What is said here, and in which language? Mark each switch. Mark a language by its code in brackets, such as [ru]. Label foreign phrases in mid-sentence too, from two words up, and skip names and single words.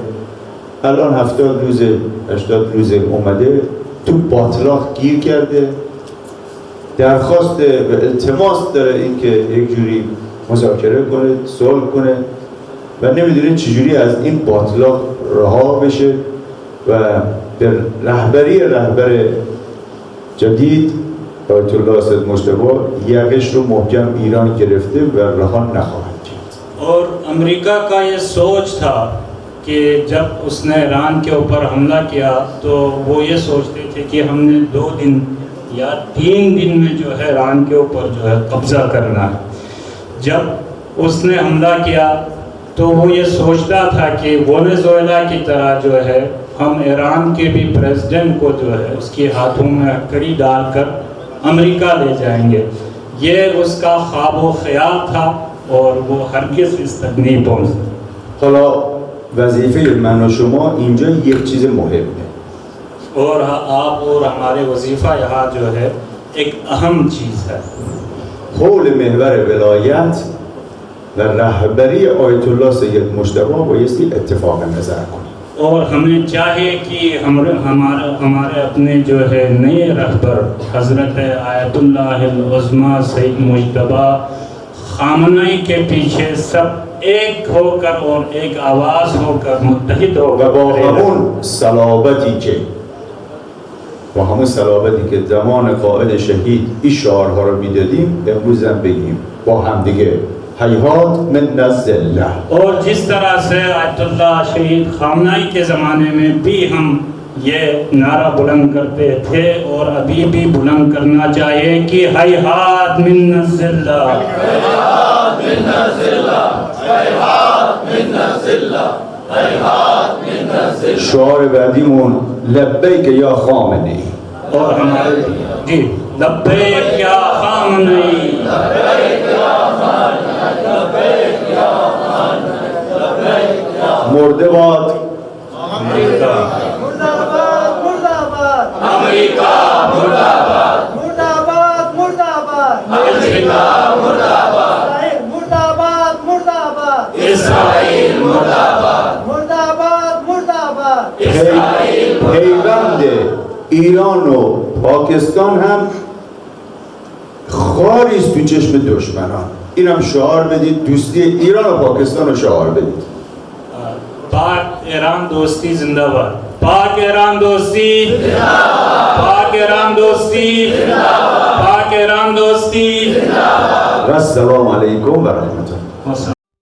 [fa] الان 70 روزه 80 روزه اومده تو باطلاق گیر کرده، درخواست و التماس داره اینکه یک جوری مذاکره کنه، صلح کنه و نمیدونه چجوری از این باطلاق رها بشه و به رهبر جدید آیت الله سید مجتبی یقش رو محکم ایران گرفته و رها نخواهد کرد. [ur] اور امریکہ کا یہ سوچ تھا کہ جب اس نے ایران کے اوپر حملہ کیا تو وہ یہ سوچتے تھے کہ ہم نے 2 دن یا 3 دن میں جو ہے ایران کے اوپر جو ہے قبضہ کرنا ہے. جب اس نے حملہ کیا تو وہ یہ سوچتا تھا کہ وینزویلا کی طرح جو ہے ہم ایران کے بھی پریزیڈنٹ کو جو ہے اس کے ہاتھوں میں ہتھکڑی ڈال کر امریکہ لے جائیں گے. یہ اس کا خواب و خیال تھا اور وہ ہرگز اس تک نہیں پہنچ. [fa] حالا وظیفه من و شما اینجا یک چیز مهمه. [ur] اور آپ اور ہمارے وظیفہ یہاں جو ہے ایک اہم چیز ہے. [fa] حول محور ولایت و رهبری آیت الله سید مجتبی بایستی اتفاق نظر کنیم. [ur] اور ہمیں چاہیے کہ ہمارے اپنے جو ہے نئے رہبر حضرت آیت اللہ عظمیٰ سید مجتبیٰ خامنہ ای کے پیچھے سب ایک ہو کر اور ایک آواز ہو کر متحد [fa] و با [ur] होकर [fa] همون صلابتی که زمان قائد شهید این شعارها رو میدادیم امروز هم بگیم با هم دیگه [ar] حیات من الذله. [ur] اور جس طرح سے آیت اللہ شہید خامنہ ای کے زمانے میں بھی ہم یہ نعرہ بلند کرتے تھے اور ابھی بھی بلند کرنا چاہیے کہ [ar] حياة من ذلة, [fa] شعار بعدیمون [ar] لبیک یا [fa] خامنه‌ای. [ur] اور ہمارے جی [ar] لبيك يا [ur] ख़ामनई, [fa] مرده باد [ur] अमेरिका مردہ باد مردہ باد امریکہ مردہ باد, مردہ باد مردہ باد امریکہ مردہ باد, مردہ باد مردہ باد اسرائیل مردہ باد, مردہ باد مردہ باد [fa] پیوند ایران و پاکستان هم خاریست تو چشم دشمنان. این هم شعار بدید، دوستی ایران و پاکستان رو شعار بدید. [ur] پاک ایران دوستی زندہ باد، پاک ایران دوستی زندہ باد، پاک ایران دوستی زندہ باد، پاک ایران دوستی زندہ باد. [ar] و السلام علیکم و رحمت الله.